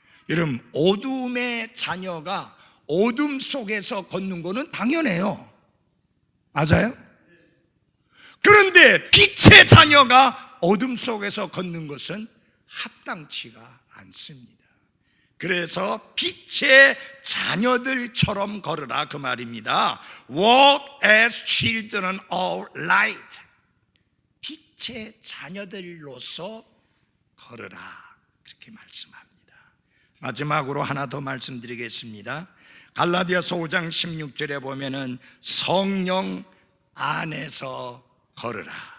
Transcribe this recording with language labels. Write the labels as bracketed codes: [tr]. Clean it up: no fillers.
[ko] 여러분, 어둠의 자녀가 어둠 속에서 걷는 거는 당연해요. 맞아요? 그런데 빛의 자녀가 어둠 속에서 걷는 것은 합당치가 않습니다. 그래서 빛의 자녀들처럼 걸으라, 그 말입니다. [en] Walk as children of light. [ko] 빛의 자녀들로서 걸으라, 그렇게 말씀합니다. 마지막으로 하나 더 말씀드리겠습니다. 갈라디아서 5장 16절에 보면은 성령 안에서 걸으라.